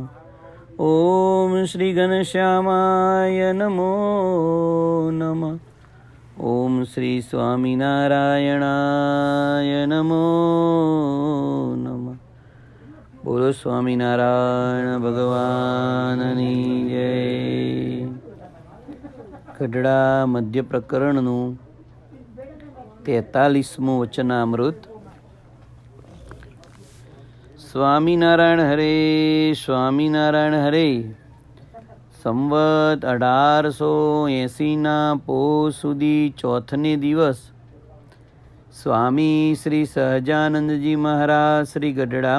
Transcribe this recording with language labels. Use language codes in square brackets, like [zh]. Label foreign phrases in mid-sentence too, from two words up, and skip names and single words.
[sa] ॐ श्री घनश्यामाय नमो नमः। ॐ श्री स्वामिनारायणाय नमो नमः। [gu] બોલો સ્વામિનારાયણ ભગવાનની જય। ગઢડા મધ્ય પ્રકરણનું 43મું વચનામૃત. સ્વામિનારાયણ હરે, સ્વામિનારાયણ હરે. સંવત 1880ના પોષ સુધી ચોથને દિવસ સ્વામી શ્રી સહજાનંદજી મહારાજ શ્રી ગઢડા